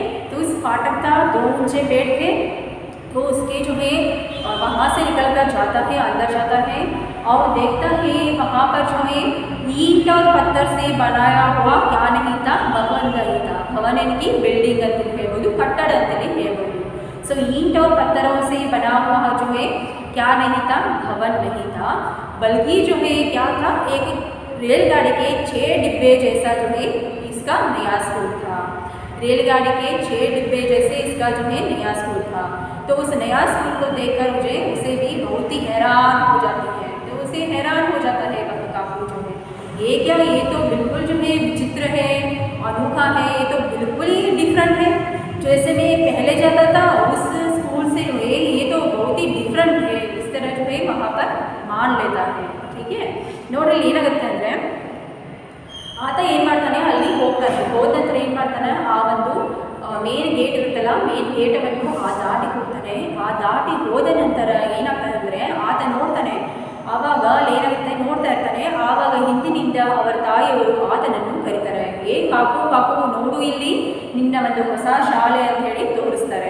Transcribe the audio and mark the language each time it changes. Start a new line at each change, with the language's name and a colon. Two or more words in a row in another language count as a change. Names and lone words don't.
Hindi: तो उस फाटक का 2 ऊंचे पेड़ थे, तो उसके जो है वहाँ से निकल कर जाता है, अंदर जाता है और देखता है वहाँ पर जो है ईंट और पत्थर से बनाया हुआ क्या नहीं था, भवन नहीं था।
Kannada: ಭವನ ಇನ್ಕಿ ಬಿಲ್ಡಿಂಗ್ ಅಂತಿಲ ಹೇಳ್ಬೋದು, ಕಟ್ಟಡ ಅಂತಲೇ ಹೇಳ್ಬೋದು।
Hindi: सो ईंट और पत्थरों से बना हुआ जो है क्या नहीं था, भवन नहीं था, बल्कि जो है क्या था, एक रेलगाड़ी के 6 डिब्बे जैसा जो है इसका नया स्कूल था। रेलगाड़ी के 6 डिब्बे जैसे इसका जो है नया स्कूल था। तो उस नया स्कूल को देखकर मुझे उसे भी बहुत ही हैरान हो जाती है। तो उसे हैरान हो जाता है वह काकू जो है, ये क्या, ये तो बिल्कुल जो है विचित्र है, अनोखा है, ये तो बिल्कुल ही डिफरेंट है। जैसे मैं पहले जाता था उस स्कूल से जो है ये तो बहुत ही डिफरेंट है, इस तरह जो है वहाँ पर मान लेता है, ठीक है।
Kannada: ನೋಡ್ರಿ ಏನಾಗುತ್ತೆ ಅಂದರೆ ಆತ ಏನು ಮಾಡ್ತಾನೆ, ಅಲ್ಲಿ ಹೋಗ್ತಾನೆ, ಹೋದ ನಂತರ ಏನು ಮಾಡ್ತಾನೆ, ಆ ಒಂದು
English: main gate
Kannada: ಇರುತ್ತಲ್ಲ, ಮೇನ್ ಗೇಟನ್ನು ದಾಟಿ ಹೋಗ್ತಾನೆ। ದಾಟಿ ಹೋದ ನಂತರ ಏನಾಗ್ತದೆ ಅಂದರೆ ಆತ ನೋಡ್ತಾನೆ, ಆವಾಗ ಏನಾಗುತ್ತೆ ನೋಡ್ತಾ ಇರ್ತಾನೆ, ಆವಾಗ ಹಿಂದಿನಿಂದ ಅವರ ತಾಯಿಯವರು ಆತನನ್ನು ಕರೀತಾರೆ, ಕಾಕು ಕಾಕು ನೋಡು ಇಲ್ಲಿ ನಿನ್ನ ಒಂದು ಹೊಸ ಶಾಲೆ ಅಂತ ಹೇಳಿ ತೋರಿಸ್ತಾರೆ।